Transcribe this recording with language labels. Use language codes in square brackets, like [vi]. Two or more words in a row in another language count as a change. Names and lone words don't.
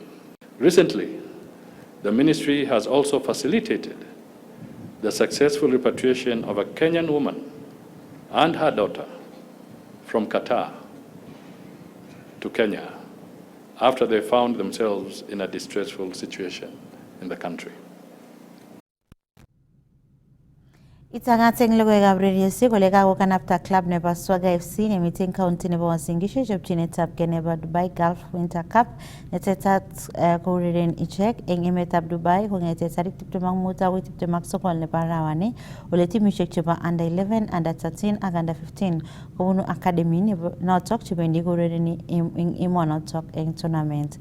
[en] Recently, the ministry has also facilitated the successful repatriation of a Kenyan woman and her daughter from Qatar to Kenya after they found themselves in a distressful situation in the country. [kln] Itangateng logoiwekab radioshek kole kakokanapta club nebo Swaga FC nemiten county nebo Uasin Gishu chopchinetabge nebo Dubai Gulf Winter Cup netetat koureren ichek eng emetab Dubai kong'ete tarik 25 agoi 29 nebo arawani ole timishek chebo [en] under 11, under 13 [kln] ak [en] under 15 [kln] kobunu academy nebo notok chebendi kourereni eng emonotok eng tournament.